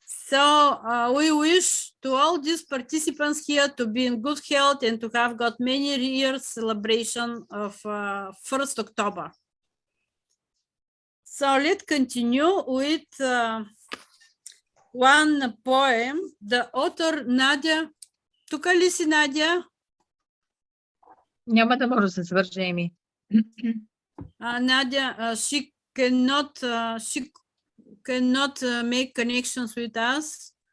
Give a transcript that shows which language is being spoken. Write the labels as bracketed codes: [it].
[en] So we wish to all these participants here to be in good health and to have got many years celebration of 1st October. So let's continue with one poem. The author Nadia. [bg] Тук ли си, Надя? Няма да може да се свърже, Еми. [en] Nadia, she cannot make connections with us.